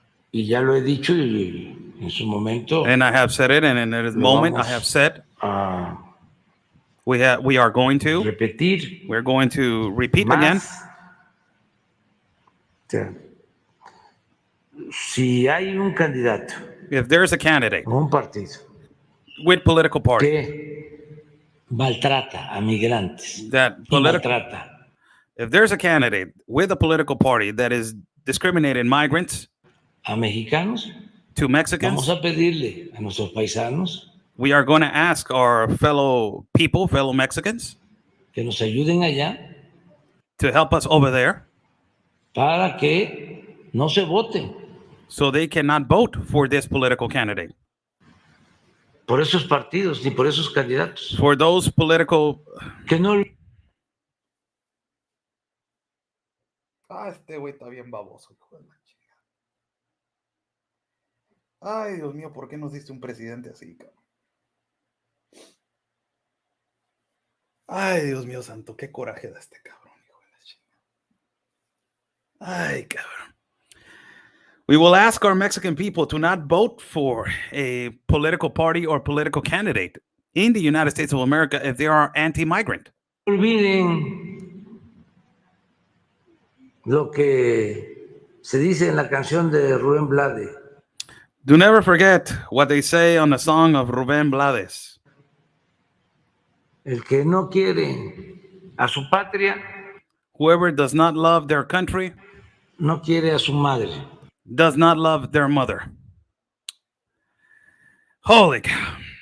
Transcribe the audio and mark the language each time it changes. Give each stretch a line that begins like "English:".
Spanish: Y ya lo he dicho y en su momento
English: And I have said it, and in this moment I have said
Spanish: a
English: we are going to
Spanish: repetir
English: we're going to repeat again.
Spanish: más. O sea, si hay un candidato
English: If there's a candidate
Spanish: o un partido
English: with political party
Spanish: que maltrata a migrantes,
English: that
Spanish: y
English: political
Spanish: maltrata
English: if there's a candidate with a political party that is discriminating migrants
Spanish: a mexicanos,
English: to Mexicans,
Spanish: vamos a pedirle a nuestros paisanos
English: we are going to ask our fellow Mexicans,
Spanish: que nos ayuden allá
English: to help us over there
Spanish: para que no se vote
English: so they cannot vote for this political candidate.
Spanish: por esos partidos ni por esos candidatos.
English: For those political...
Spanish: Que no... este güey está bien baboso, hijo de la chica. Ay, Dios mío, ¿por qué nos diste un presidente así, cabrón? Ay, Dios mío santo, qué coraje da este cabrón, hijo de la chica. Ay, cabrón.
English: We will ask our Mexican people to not vote for a political party or political candidate in the United States of America if they are anti-migrant.
Spanish: olviden lo que se dice en la canción de Rubén Blades.
English: Do never forget what they say on the song of Rubén Blades.
Spanish: El que no quiere a su patria,
English: Whoever does not love their country
Spanish: no quiere a su madre.
English: does not love their mother. Holy cow.